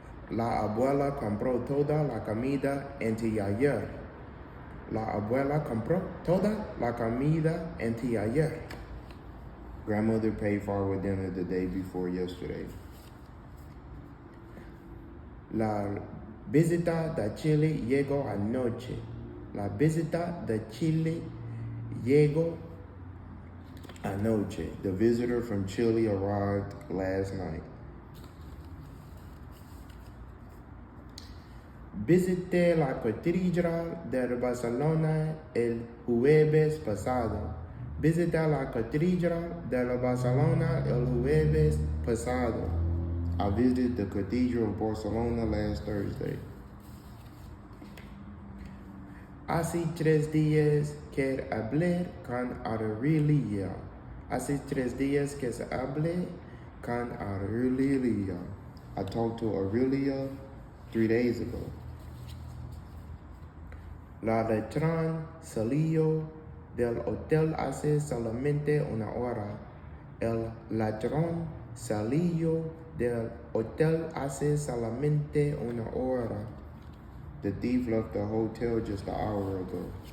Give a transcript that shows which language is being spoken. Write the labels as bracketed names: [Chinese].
[Spanish] La abuela compró toda la comida anteayer. La abuela compró toda la comida anteayer. [English] Grandmother paid for our dinner the day before yesterday. [Spanish] La visita de Chile llegó anoche. La visita de Chile llegó anoche. [English] The visitor from Chile arrived last night. [Spanish] Visité la catedral de Barcelona el jueves pasado. Visité la catedral de Barcelona el jueves pasado. [English] I visited the Cathedral of Barcelona last Thursday. [Spanish] Hace 3 días que hablé con Aurelia. Hace 3 días que hablé con Aurelia. [English] I talked to Aurelia 3 days ago. [Spanish] La ladrón salió del hotel hace solamente una hora. El ladrón salió del hotel hace solamente una hora. [English] The thief left the hotel just an hour ago.